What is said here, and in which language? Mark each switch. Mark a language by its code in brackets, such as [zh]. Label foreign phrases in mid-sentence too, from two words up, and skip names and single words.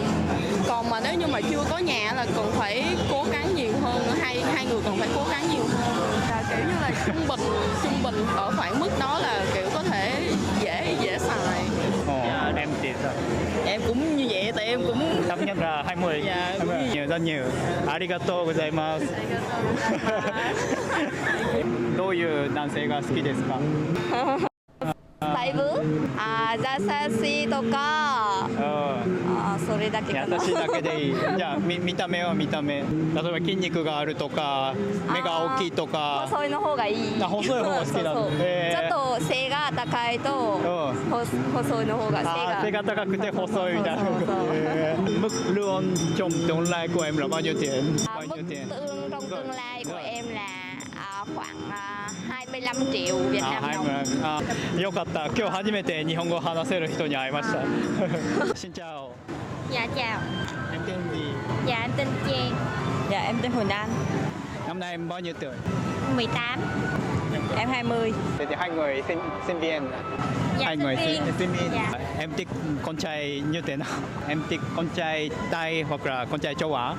[vi] Còn mà nếu như mà chưa có nhà là cần phải cố gắng nhiều hơn, hai người cần phải cố gắng nhiều hơn. Là kiểu như là trung bình ở khoảng mức đó là kiểu có thể dễ xài. Em thì sao? Em cũng như vậy, tại em cũng Thấp nhất là 20. Dạ, 20. Nhiều, rất nhiều. [ja] ありがとうございます. どういう男性が好きですか？だいぶ優しいとかそれだけかな。優しいだけでいい。じゃあ見た目は見た目。例えば筋肉があるとか、目が大きいとか。細いの方がいい。細い方が好きなの。ちょっと背が高いと細いの方が背が高くて細いみたいな。 [vi] Mức lương trong tương lai của em là bao nhiêu tiền? Mức lương trong tương lai của em là khoảng 25 triệu Việt Nam đồng. [ja] よかった。今日初めて日本語を話せる人に会いました。 [vi] Xin chào. Dạ chào. Em tên gì? Dạ em tên Trang. Dạ em tên Huỳnh Anh. Năm nay em bao nhiêu tuổi? 18. Em 20. Thế thì hai người sinh viên. Dạ, Hai người sinh viên. Dạ. Em thích con trai như thế nào? Em thích con trai Tây hoặc là con trai châu Á?